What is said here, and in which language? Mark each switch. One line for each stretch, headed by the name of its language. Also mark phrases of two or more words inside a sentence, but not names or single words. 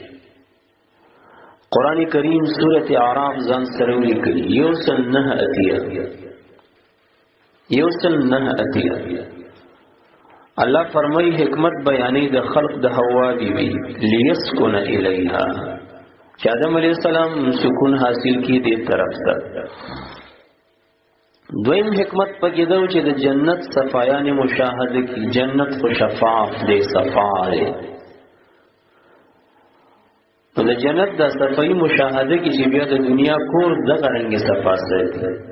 Pashto: قران کریم سورۃ اعراف ځان سره ولیکي یوسل نه اتیا الله فرمایي حکمت بیانې د خلق د حوا بیوی
Arabic: لیسکن الیها
Pashto: چې آدم علیہ السلام سکون حاصل کی دې طرف ته. دویم حکمت پکې دا چې د جنت صفایان مشاهده کی جنت خو شفاف دی صفای نو د جنت د صفای مشاهده کی چې بیا د دنیا کور دغه رنګ صفا ساتي.